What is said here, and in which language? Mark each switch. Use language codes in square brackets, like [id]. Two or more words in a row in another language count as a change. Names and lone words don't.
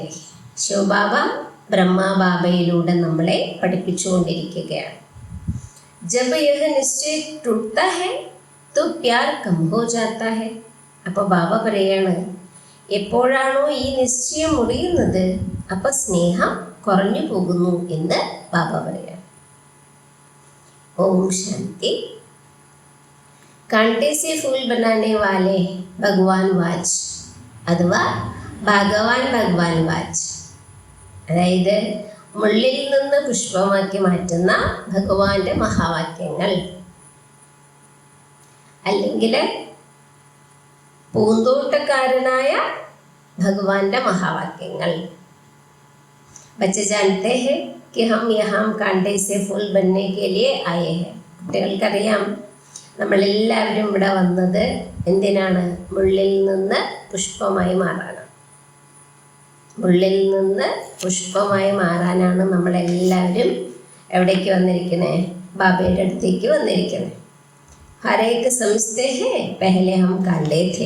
[ml] ശിവബാബ ബ്രഹ്മബാബയിലൂടെ നമ്മളെ പഠിപ്പിച്ചുകൊണ്ടിരിക്കുകയാണ്. [hi] जब यह निश्चय टूटता है तो प्यार कम हो जाता है. [ml] അപ്പോൾ ബാബ പറയാണ്, എപ്പോഴാണോ ഈ നിശ്ചയം മുറിയുന്നത് അപ്പോൾ സ്നേഹം കുറഞ്ഞു പോകുന്നു എന്ന് ബാബ പറയാം. [hi] ओम शांति. कांटे से फूल बनाने वाले भगवान वाच अथवा भगवान वाच. [ml] അതായത് മുള്ളിൽ നിന്ന് പുഷ്പമാക്കി മാറ്റുന്ന ഭഗവാന്റെ മഹാവാക്യങ്ങൾ, അല്ലെങ്കിൽ പൂന്തോട്ടക്കാരനായ ഭഗവാന്റെ മഹാവാക്യങ്ങൾ. [hi] बच्चे जानते हैं कि हम यहाँ कांटे से फूल बनने के लिए आए हैं. [ml] കുട്ടികൾക്കറിയാം, നമ്മളെല്ലാവരും ഇവിടെ വന്നത് എന്തിനാണ്? മുള്ളിൽ നിന്ന് പുഷ്പമായി മാറാനാണ്. മുള്ളിൽ നിന്ന് പുഷ്പമായി മാറാനാണ് നമ്മളെല്ലാവരും എവിടേക്ക് വന്നിരിക്കുന്നത്? ബാബയുടെ അടുത്തേക്ക് വന്നിരിക്കുന്നത്. [hi] हरेक समझते हैं पहले हम कांटे थे.